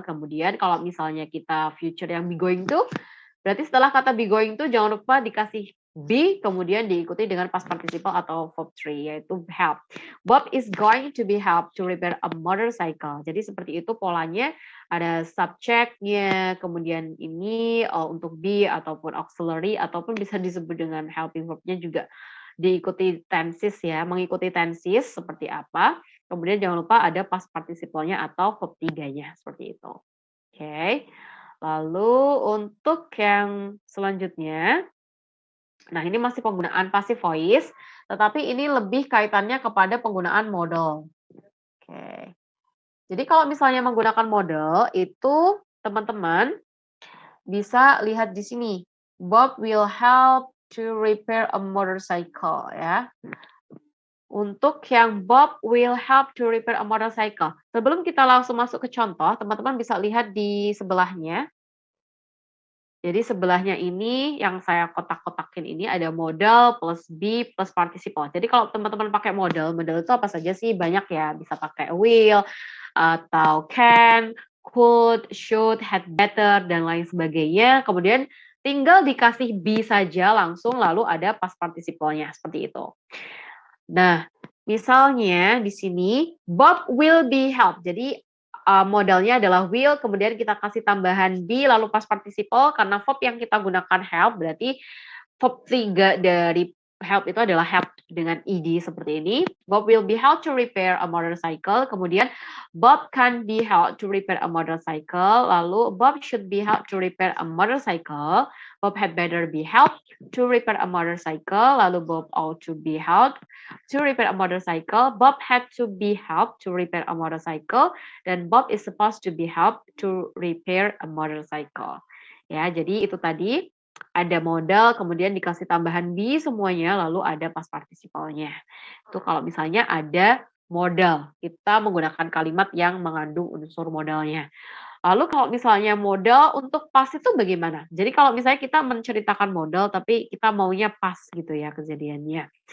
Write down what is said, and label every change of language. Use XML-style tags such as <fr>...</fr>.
<id>Kemudian kalau misalnya kita future yang be going to, berarti setelah kata be going to jangan lupa dikasih be kemudian diikuti dengan past participle atau verb 3 yaitu help.</id> <en>Bob is going to be helped to repair a motorcycle.</en> <id>Jadi seperti itu polanya, ada subjeknya, kemudian ini untuk be ataupun auxiliary ataupun bisa disebut dengan helping verb-nya juga diikuti tenses ya, mengikuti tenses seperti apa. Kemudian jangan lupa ada past participle-nya atau verb 3-nya seperti itu. Oke. Lalu untuk yang selanjutnya, nah ini masih penggunaan passive voice, tetapi ini lebih kaitannya kepada penggunaan modal. Oke. Jadi kalau misalnya menggunakan modal itu teman-teman bisa lihat di sini.</id> <en>Bob will help to repair a motorcycle ya.</en> <id>Untuk yang</id> <en>Bob will help to repair a motorcycle.</en> <id>Sebelum kita langsung masuk ke contoh, teman-teman bisa lihat di sebelahnya. Jadi sebelahnya ini yang saya kotak-kotakin ini ada modal plus be plus participle. Jadi kalau teman-teman pakai modal itu apa saja sih? Banyak ya, bisa pakai will atau can, could, should, had better dan lain sebagainya. Kemudian tinggal dikasih be saja langsung lalu ada past participle-nya seperti itu. Nah, misalnya di sini Bob</id> <en>will be helped.</en> <id>Jadi modalnya adalah will, kemudian kita kasih tambahan be, lalu past participle, karena verb yang kita gunakan help, berarti verb 3 dari help itu adalah help dengan ed seperti ini.</id> <en>Bob will be helped to repair a motorcycle, kemudian Bob can be helped to repair a motorcycle, lalu Bob should be helped to repair a motorcycle, Bob had better be helped to repair a motorcycle, lalu Bob ought to be helped to repair a motorcycle, Bob had to be helped to repair a motorcycle, dan Bob is supposed to be helped to repair a motorcycle.</en> <id>Ya, jadi itu tadi ada modal, kemudian dikasih tambahan be semuanya, lalu ada past participle-nya. Itu kalau misalnya ada modal, kita menggunakan kalimat yang mengandung unsur modalnya. Lalu kalau misalnya modal untuk pas itu bagaimana? Jadi kalau misalnya kita menceritakan modal, tapi kita maunya pas gitu ya kejadiannya.</id>